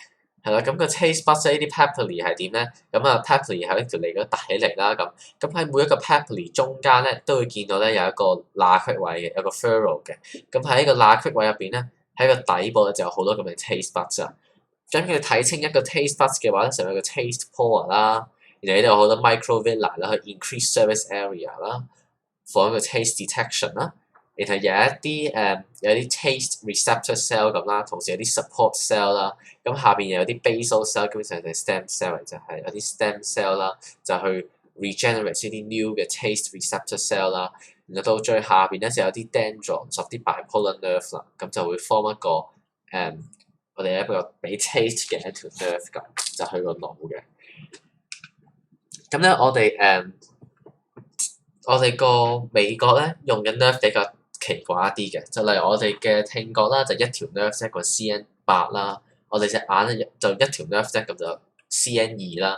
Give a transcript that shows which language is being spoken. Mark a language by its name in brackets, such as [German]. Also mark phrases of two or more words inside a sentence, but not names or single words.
[Cantonese] 係啦，咁個 [English] taste buds [Cantonese] 呢啲 papillae 係點咧？咁啊 papillae 喺條脷嗰度凸起嚟啦，咁喺每一個 papillae 中間咧都會見到咧有一個罅隙位嘅，有個 furrow 嘅。咁喺個罅隙位入邊咧，喺個底部咧就有好多咁嘅 [English] taste buds [Cantonese] 啊。咁佢睇清一個 [English] taste buds [Cantonese] 嘅話咧，就有個 [English] taste pore [Cantonese] 啦，然後呢度有好多 microvilli 啦，去 [English] increase surface area [Cantonese] 啦 ，for 一個 [English] taste detection [Cantonese] 啦。然後有啲 [English] taste receptor cell [Cantonese] 咁啦，同時有啲 [English] support cell [Cantonese] 啦，咁下邊又有啲 [English] basal cell， [Cantonese] 基本上就係 [English] stem cell [Cantonese] 嚟，就係有啲 [English] stem cell [Cantonese] 啦，就去 regenerate 呢啲 new 嘅 [English] taste receptor cell [Cantonese] 啦。然後到最下邊咧就有啲 dendrons，啲 [English] bipolar nerve [Cantonese] 啦，咁就會 form 一個我哋一個俾 taste 嘅一條 nerve 咁，就去個腦嘅。咁咧我我哋個美國咧用嘅 nerve 比較奇怪一啲嘅，就例如我哋嘅聽覺啦，就一條 nerve 啫，個 CN8 啦，我哋隻眼咧就一條 nerve 啫，咁就 CN2 啦。